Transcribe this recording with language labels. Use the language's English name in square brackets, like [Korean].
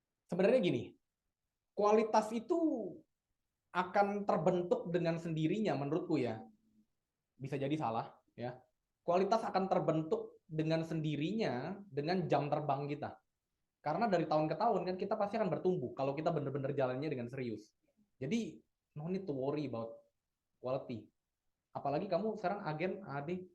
[Indonesian] Sebenarnya gini, kualitas itu akan terbentuk dengan sendirinya menurutku ya. Bisa jadi salah ya. Kualitas akan terbentuk dengan sendirinya dengan jam terbang kita. Karena dari tahun ke tahun kan kita pasti akan bertumbuh kalau kita benar-benar jalannya dengan serius. [English] Jadi no need to worry about quality. [Indonesian] Apalagi kamu sekarang agen AAD.